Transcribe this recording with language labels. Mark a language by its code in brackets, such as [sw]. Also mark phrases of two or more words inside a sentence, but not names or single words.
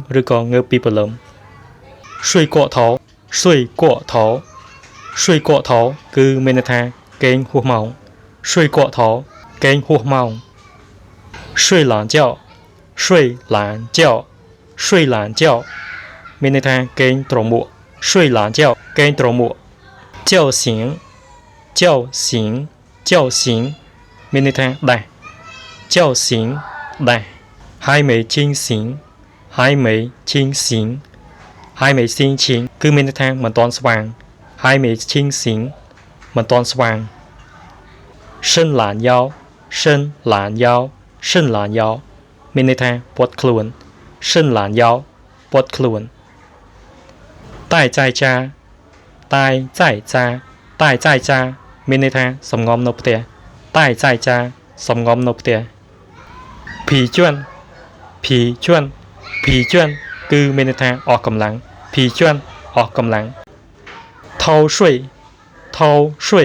[km] ឬក៏ងើបពីព្រលឹម [zh] 睡过头睡过头睡过头 [km] គឺមានន័យថាគេងហួសម៉ោងស៊ុយកក់ថោគេងហួសម៉ោង [zh] 睡懒觉睡懒觉睡懒觉 [km] មានន័យថាគេងត្រមួកស៊ុយឡានចោគេងត្រមួក [zh] 叫醒叫醒叫醒 [km] មានន័យថាដាស់叫醒ដាស់ [zh] 还没清醒还没清醒还没清醒 [km] គឺមានន័យថាមិនទាន់ស្វាង还没清醒មិនទាន់ស្វាង [zh] 伸懒腰伸懒腰伸懒腰 [km] មានន័យថាពត់ខ្លួន伸懒腰ពត់ខ្លួន [zh] 待在家待在家 [km] តែចៃចាមានន័យថាសំងំនៅផ្ទះតែចៃចាសំងំនៅផ្ទះ [zh] 疲倦疲倦疲倦 [km] គឺមានន័យថាអស់កម្លាំងភីជន់អស់កម្លាំងថោស៊ុយថោស៊ុយ